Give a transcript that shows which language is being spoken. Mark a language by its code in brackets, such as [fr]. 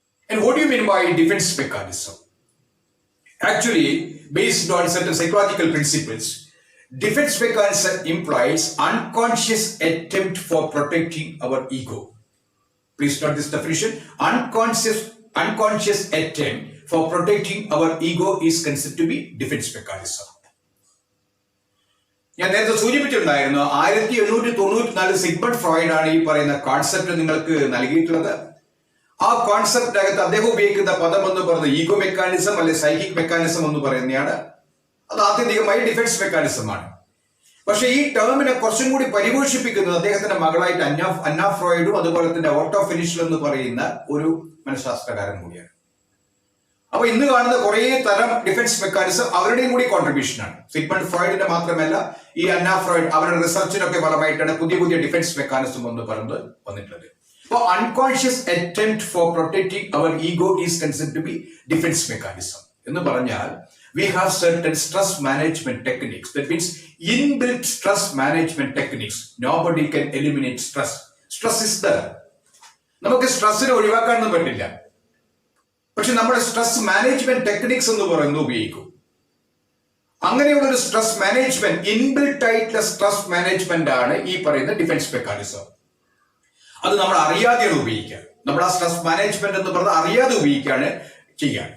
[en] And what do you mean by defense mechanism? Actually, based on certain psychological principles, defense mechanism implies unconscious attempt for protecting our ego. Please note this definition. Unconscious attempt for protecting our ego is considered to be defense mechanism. [ml] ഞാൻ നേരത്തെ സൂചിപ്പിച്ചിട്ടുണ്ടായിരുന്നു 1894 Sigmund Freud ആണ് ഈ പറയുന്ന concept നിങ്ങൾക്ക് നൽകിയിട്ടുള്ളത്. ആ കോൺസെപ്റ്റിനകത്ത് അദ്ദേഹം ഉപയോഗിക്കുന്ന പദം എന്ന് പറയുന്നത് ഈഗോ മെക്കാനിസം അല്ലെ സൈക്കിക് മെക്കാനിസം എന്ന് പറയുന്നതാണ്. അത് ആത്യന്തികമായി ഡിഫൻസ് മെക്കാനിസമാണ്. പക്ഷെ ഈ ടേമിനെ കുറച്ചും കൂടി പരിപോഷിപ്പിക്കുന്നത് അദ്ദേഹത്തിന്റെ മകളായിട്ട് അന്ന ഫ്രോയിഡും അതുപോലെ തന്നെ ഓട്ടോ ഫിനിഷൽ എന്ന് പറയുന്ന ഒരു മനഃശാസ്ത്രകാരൻ കൂടിയാണ്. അപ്പൊ ഇന്ന് കാണുന്ന കുറെ തരം ഡിഫൻസ് മെക്കാനിസം അവരുടെയും കൂടി കോൺട്രിബ്യൂഷനാണ്. സിഗ്മണ്ട് ഫ്രോയിഡിന്റെ മാത്രമല്ല, ഈ അന്ന ഫ്രോയിഡ് അവരുടെ റിസർച്ചിനൊക്കെ ഫലമായിട്ടാണ് പുതിയ പുതിയ ഡിഫൻസ് മെക്കാനിസം എന്ന് പറയുന്നത് വന്നിട്ടുള്ളത്. [en] അപ്പോൾ unconscious attempt for protecting our ego is considered to be defence mechanism [ml] എന്ന് പറഞ്ഞാൽ [en] we have certain stress management techniques. That means inbuilt stress management techniques. Nobody can eliminate stress. Stress is there. [ml] നമുക്ക് സ്ട്രെസ്സിനെ ഒഴിവാക്കാനൊന്നും പറ്റില്ല. പക്ഷെ നമ്മുടെ stress management techniques എന്ന് പറയുന്നത് ഉപയോഗിക്കും. അങ്ങനെയുള്ള ഒരു സ്ട്രെസ് മാനേജ്മെന്റ്, ഇൻബിൽട്ട് ആയിട്ടുള്ള സ്ട്രെസ് മാനേജ്മെന്റ് ആണ് ഈ പറയുന്ന ഡിഫൻസ് മെക്കാനിസം. അത് നമ്മൾ അറിയാതെയാണ് ഉപയോഗിക്കുക. നമ്മൾ ആ സ്ട്രെസ് മാനേജ്മെന്റ് എന്ന് പറഞ്ഞാൽ അറിയാതെ ഉപയോഗിക്കുകയാണ് ചെയ്യാൻ.